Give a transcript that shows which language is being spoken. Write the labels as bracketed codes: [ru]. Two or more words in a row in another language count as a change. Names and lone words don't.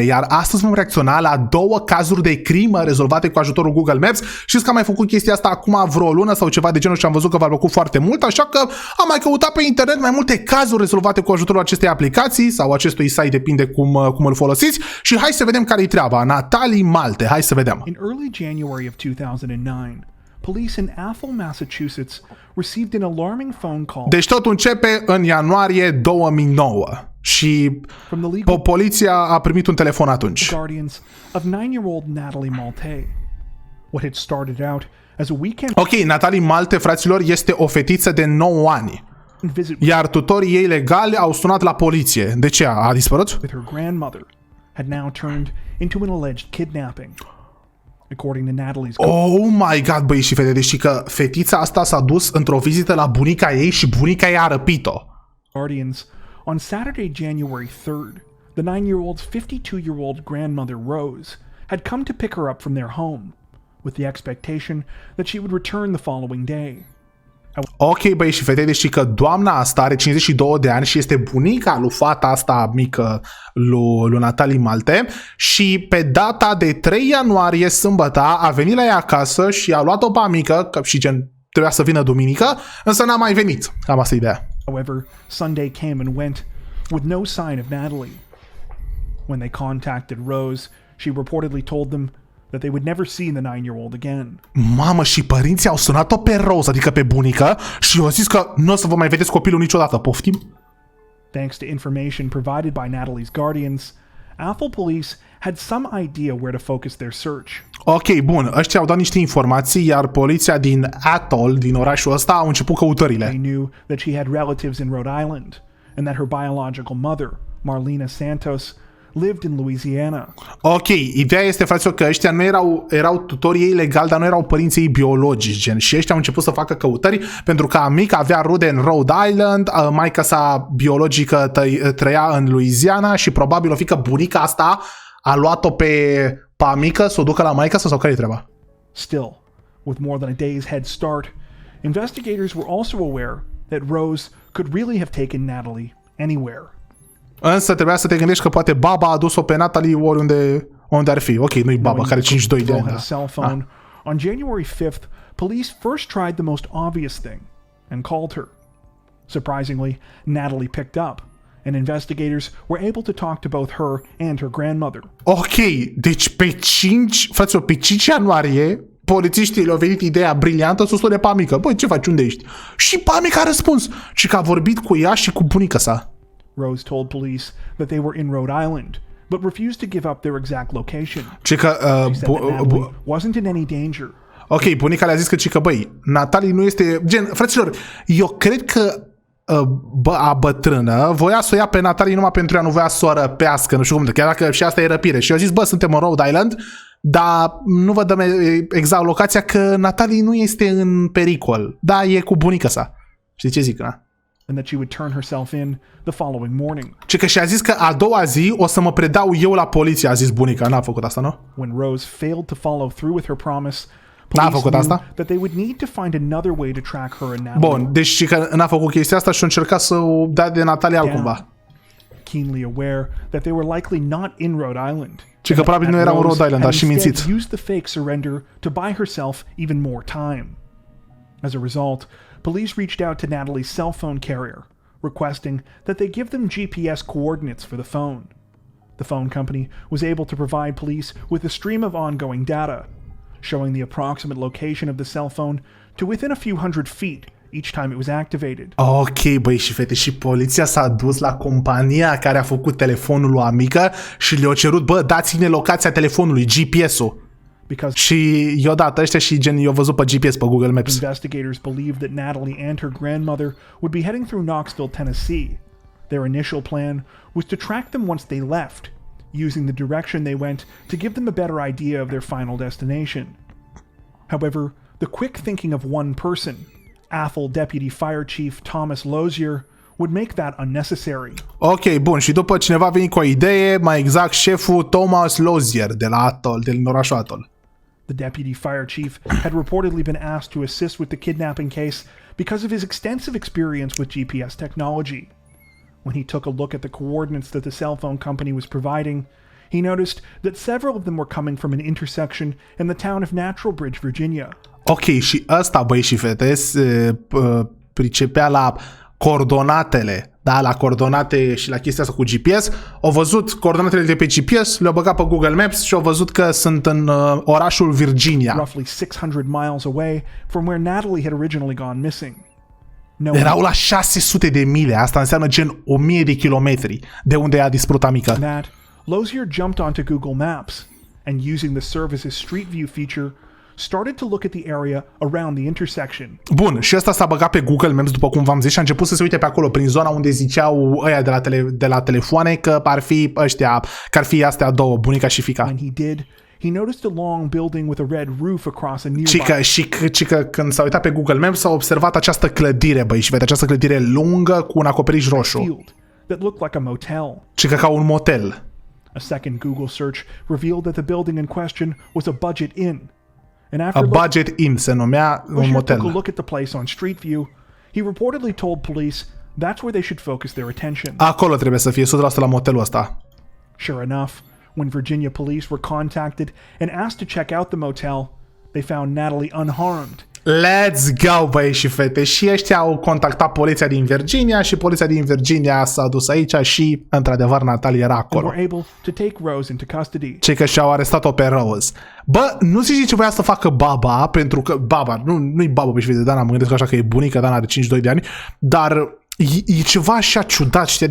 [ro] Iar astăzi vom reacționa la două cazuri de crimă rezolvate cu ajutorul Google Maps. Știți că am mai făcut chestia asta acum vreo lună sau ceva de genul și am văzut că v-a plăcut foarte mult, așa că am mai căutat pe internet mai multe cazuri rezolvate cu ajutorul acestei aplicații sau acestui site, depinde cum îl folosiți. Și hai să vedem care-i treaba. Natalie Malte, hai să vedem. [en] In early January of 2009, police in Athol, Massachusetts received an alarming phone call. [ro] Deci totul începe în ianuarie 2009 și poliția a primit un telefon atunci. [en] Guardians of 9-year-old Natalie Malte. What had started out as a weekend. [ro] Ok, Natalie Malte, fraților, este o fetiță de 9 ani. Iar tutorii ei legali au sunat la poliție. De ce a dispărut? [en] With her grandmother had now turned into an alleged kidnapping. According to Natalie's. Oh my god, [ro] băi și fete, deci că fetița asta s-a dus într-o vizită la bunica ei și bunica ei a răpit-o. [en] Guardians, on Saturday, January 3rd, the 9-year-old's 52-year-old grandmother, Rose, had come to pick her up from their home, with the expectation that she would return the following day. [ro] Ok, băi și fete, deci că doamna asta are 52 de ani și este bunica lui fata asta mică lui Natalie Malte și pe data de 3 ianuarie, sâmbătă, a venit la ea acasă și a luat-o pe mică, că și gen trebuia să vină duminică, însă n-a mai venit. Cam asta e ideea. [en] However, Sunday came and went with no sign of Natalie. When they contacted Rose, she reportedly told them that they would never see the 9-year-old again. [ro] Mamă, și părinții au sunat-o pe Rose, adică pe bunică, și au zis că nu o să vă mai vedeți copilul niciodată. Poftim? [en] Thanks to information provided by Natalie's guardians, Athol police had some idea where to focus their search. [ro] Ok, bun, ăștia au dat niște informații, iar poliția din Athol, din orașul ăsta, au început căutările. [en] They knew that she had relatives in Rhode Island and that her biological mother, Marlena Santos, lived in Louisiana. [ro] Ok, ideea este, fraților, că ăștia nu erau tutorii ei legali, dar nu erau părinții ei biologici, gen. Și ăștia au început să facă căutări pentru că mica avea rude în Rhode Island, maica sa biologică trăia în Louisiana și probabil o fi că bunica asta a luat-o pe mică să o ducă la maica sau care-i treaba? [en] Still, with more than a day's head start, investigators were also aware that Rose could really have taken Natalie anywhere. [ro] Însă trebuia să te gândești că poate baba a dus-o pe Natalie oriunde ar fi. Ok, nu-i baba, care 52 de ani. [en] On January 5th, police first tried the most obvious thing and called her. Surprisingly, Natalie picked up, and investigators were able to talk to both her and her grandmother. [ro] Ok, deci pe 5 ianuarie, polițiștii le-au venit ideea briliantă să o sune pe mică. Băi, ce faci, unde ești? Și mică a răspuns și că a vorbit cu ea și cu bunica sa. [en] Rose told police that they were in Rhode Island, but refused to give up their exact location. She said that Natalie wasn't in any danger. [ro] Ok, bunica le-a zis că băi, Natalie nu este... Gen, fraților, eu cred că bătrână voia să o ia pe Natalie numai pentru ea nu voia să o răpească, nu știu cum, chiar dacă și asta e răpire. Și eu zis, bă, suntem în Rhode Island, dar nu vă dăm exact locația că Natalie nu este în pericol. Da, e cu bunica sa. Știi ce zic, na? [en] And that she would turn herself in the following morning. [ro] Ce că și-a zis că a doua zi o să mă predau eu la poliție, a zis bunica. N-a făcut asta, nu? [en] When Rose failed to follow through with her promise, police knew that they would need to find another way to track her and Natalie. [ro] Bun, deci și că n-a făcut chestia asta și a încercat să o dea de Natalie altcumva. [en] Keenly aware that they were likely not in Rhode Island. [ro] Ce că probabil nu erau în Rhode Island, dar și mințit. [en] Used the fake surrender to buy herself even more time. As a result, police reached out to Natalie's cell phone carrier, requesting that they give them GPS coordinates for the phone. The phone company was able to provide police with a stream of ongoing data, showing the approximate location of the cell phone to within a few hundred feet each time it was activated. [ro] Ok, băi și fete, și poliția s-a dus la compania care a făcut telefonul lui amică și le-a cerut, bă, dați-ne locația telefonului, GPS-ul. Și i-o dat ăștia și gen i-o văzut pe GPS pe Google Maps. [en] Investigators believed that Natalie and her grandmother would be heading through Knoxville, Tennessee. Their initial plan was to track them once they left, using the direction they went to give them a better idea of their final destination. However, the quick thinking of one person, Athol Deputy Fire Chief Thomas Lozier, would make that unnecessary. [ro] Ok, bun, și după cineva a venit cu o idee, mai exact șeful Thomas Lozier de la Athol, din orașul Athol. [en] The deputy fire chief had reportedly been asked to assist with the kidnapping case because of his extensive experience with GPS technology. When he took a look at the coordinates that the cell phone company was providing, he noticed that several of them were coming from an intersection in the town of Natural Bridge, Virginia. [ro] Ok, și ăsta, băi și fete, se pricepea la coordonatele, da, la coordonate și la chestia asta cu GPS. Au văzut coordonatele de pe GPS, le-au băgat pe Google Maps și au văzut că sunt în orașul Virginia. [en] Roughly 600 miles away from where Natalie had originally gone missing. [ro] Erau la 600 de mile, asta înseamnă gen 1000 de kilometri de unde a dispărut amica. [en] That, Lozier jumped onto Google Maps and using the service's Street View feature, started to look at the area around the intersection. [ro] Bun, și ăsta s-a băgat pe Google Maps, după cum v-am zis, și a început să se uite pe acolo, prin zona unde ziceau ăia de la telefoane că ar fi ăștia, că ar fi astea două, bunica și fiica. [en] When he did, he noticed a long building with a red roof across a nearby. [ro] Și că când s-a uitat pe Google Maps s-a observat această clădire, băi, și vede această clădire lungă cu un acoperiș roșu. [en] Field that looked like a motel. [ro] Și că ca un motel. [en] A second Google search revealed that the building in question was a budget inn. And A after budget inn [ro] se numea un [en] took a motel. look at the place on Street View, he reportedly told police that's where they should focus their attention. [ro] Acolo trebuie să fie 100% la motelul ăsta. [en] Sure enough, when Virginia police were contacted and asked to check out the motel, they found Natalie unharmed. Let's go, [ro] băi și fete. Și ăștia au contactat poliția din Virginia și poliția din Virginia s-a dus aici și, într-adevăr, Natalie era [en] And [ro] acolo. [en] were able to take Rose into custody. [ro] Cei că și-au arestat-o pe Rose. Bă, nu zici ce voia să facă baba, pentru că baba, nu-i baba, băi și fete, Dana, mă gândesc așa că e bunica, Dana are 52 de ani, dar e ceva așa ciudat, știi?